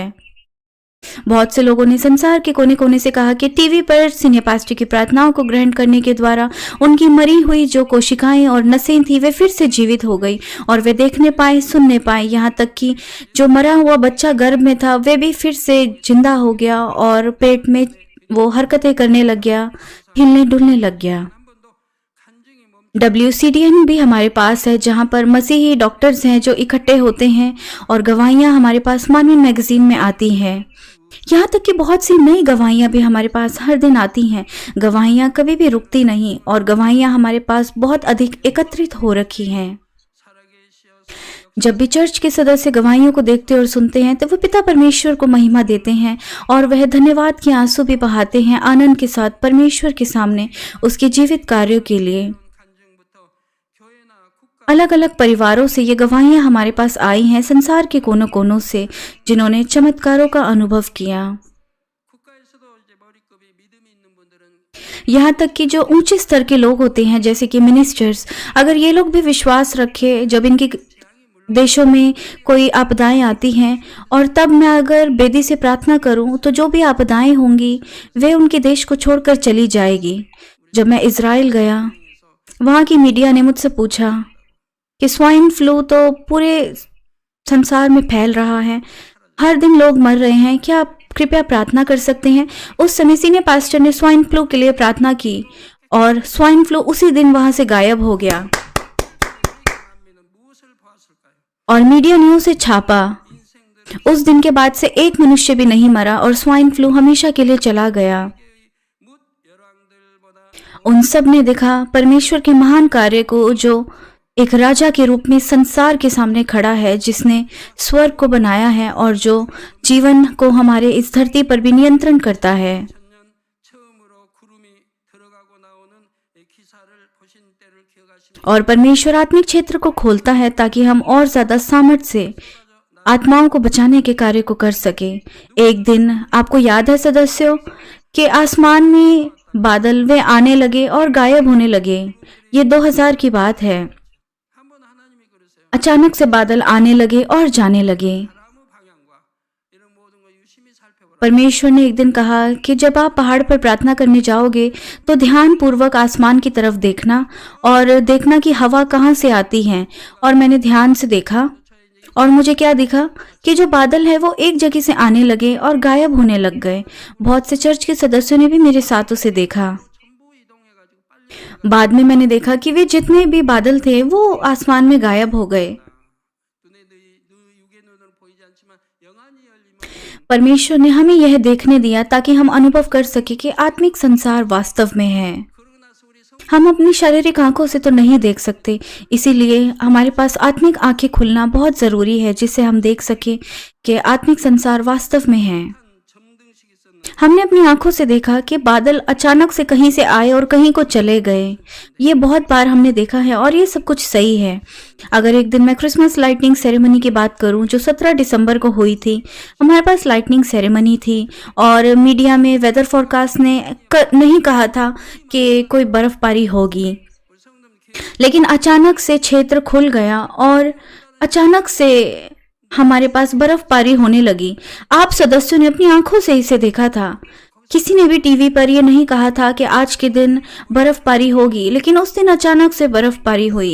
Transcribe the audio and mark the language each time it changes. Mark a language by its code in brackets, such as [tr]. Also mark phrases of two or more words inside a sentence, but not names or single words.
[hi] बहुत से लोगों ने संसार के कोने कोने से कहा कि टीवी पर [en] senior pastor [hi] की प्रार्थनाओं को ग्रहण करने के द्वारा उनकी मरी हुई जो कोशिकाएं और नसें थी वे फिर से जीवित हो गई और वे देखने पाए, सुनने पाए। यहाँ तक कि जो मरा हुआ बच्चा गर्भ में था वे भी फिर से जिंदा हो गया और पेट में वो हरकतें करने लग गया, हिलने डुलने लग गया। [ko] 한 번도 간증이 멈 [hi] WCDN भी हमारे पास है जहाँ पर मसीही डॉक्टर्स हैं जो इकट्ठे होते हैं और गवाहियाँ हमारे पास मानवीन मैगजीन में आती हैं। यहाँ तक कि बहुत सी नई गवाहियाँ भी हमारे पास हर दिन आती हैं। गवाहियाँ कभी भी रुकती नहीं और गवाहियाँ हमारे पास बहुत अधिक एकत्रित हो रखी हैं। [ko] 살아계시어 [hi] जब भी चर्च के सदस्य गवाहियों को देखते और सुनते हैं तो वो पिता परमेश्वर को महिमा देते हैं और वह धन्यवाद के आंसू भी बहाते हैं आनंद के साथ परमेश्वर के सामने उसके जीवित कार्यों के लिए। [ko] 간증부터 교회나 국가 [hi] अलग अलग परिवारों से ये गवाहियां हमारे पास आई हैं संसार के कोनों कोनों से जिन्होंने चमत्कारों का अनुभव किया। [ko] 국가에서도 이제 머리급이 믿음이 있는 분들은 [hi] यहाँ तक कि जो ऊंचे स्तर के लोग होते हैं जैसे कि मिनिस्टर्स, अगर ये लोग भी विश्वास रखे जब इनके देशों में कोई आपदाएं आती हैं और तब मैं अगर बेदी से प्रार्थना करूं तो जो भी आपदाएं होंगी वे उनके देश को छोड़कर चली जाएगी। जब मैं इज़राइल गया, वहाँ की मीडिया ने मुझसे पूछा कि [en] swine flu [hi] तो पूरे संसार में फैल रहा है, हर दिन लोग मर रहे हैं, क्या आप कृपया प्रार्थना कर सकते हैं। उस समय [en] senior pastor [hi] ने [en] swine flu [hi] के लिए प्रार्थना की और [en] swine flu [hi] उसी दिन वहाँ से गायब हो गया [ko] 사람들은 무엇을 보았을까요? [hi] और मीडिया ने उसे छापा। [ko] 인생들의 [hi] उस दिन के बाद से एक मनुष्य भी नहीं मरा और [en] swine flu [hi] हमेशा के लिए चला गया। [ko] 뭇 열왕들보다 [hi] उन सब ने देखा परमेश्वर के महान कार्य को, जो एक राजा के रूप में संसार के सामने खड़ा है, जिसने स्वर्ग को बनाया है और जो जीवन को हमारे इस धरती पर भी नियंत्रण करता है। [ko] 천년 처음으로 구름이 들어가고 나오는 기사를 보신 때를 기억하십니까? [hi] और परमेश्वर आत्मिक क्षेत्र को खोलता है ताकि हम और ज्यादा सामर्थ्य से आत्माओं को बचाने के कार्य को कर सके। एक दिन आपको याद है सदस्यों कि आसमान में बादल वे आने लगे और गायब होने लगे। ये 2000 की बात है। [ko] 한번 하나님이 그러세요. [hi] अचानक से बादल आने लगे और जाने लगे। [ko] 나무 방향과 이런 모든 거 유심히 살펴보라. [hi] परमेश्वर ने एक दिन कहा कि जब आप पहाड़ पर प्रार्थना करने जाओगे तो ध्यान पूर्वक आसमान की तरफ देखना और देखना कि हवा कहाँ से आती है। और मैंने ध्यान से देखा और मुझे क्या दिखा कि जो बादल है वो एक जगह से आने लगे और गायब होने लग गए। बहुत से चर्च के सदस्यों ने भी मेरे साथ उसे देखा। [ko] 전부 이동해가지고 빨리 [hi] बाद में मैंने देखा कि वे जितने भी बादल थे वो आसमान में गायब हो गए। [ko] 눈에 육의 눈으로 보이지 않지만 영안이 열리면 [hi] परमेश्वर ने हमें यह देखने दिया ताकि हम अनुभव कर सके कि आत्मिक संसार वास्तव में है। [ko] 그러고 나서 우리 성 [hi] हम अपनी शारीरिक आंखों से तो नहीं देख सकते, इसीलिए हमारे पास आत्मिक आंखें खुलना बहुत जरूरी है जिससे हम देख सके कि आत्मिक संसार वास्तव में है। [ko] 점등식이 있었는데 [hi] हमने अपनी आंखों से देखा कि बादल अचानक से कहीं से आए और कहीं को चले गए। ये बहुत बार हमने देखा है और ये सब कुछ सही है। अगर एक दिन मैं [en] Christmas lighting ceremony [hi] की बात करूं जो 17 दिसंबर को हुई थी, हमारे पास [en] lighting ceremony [hi] थी और मीडिया में [en] weather forecast [hi] ने नहीं कहा था कि कोई बर्फबारी होगी, [ko] 우리 성도님 [hi] लेकिन अचानक से क्षेत्र खुल गया और अचानक से हमारे पास बर्फबारी होने लगी। आप सदस्यों ने अपनी आंखों से इसे देखा था। किसी ने भी टीवी पर यह नहीं कहा था कि आज के दिन बर्फबारी होगी, लेकिन उस दिन अचानक से बर्फबारी हुई।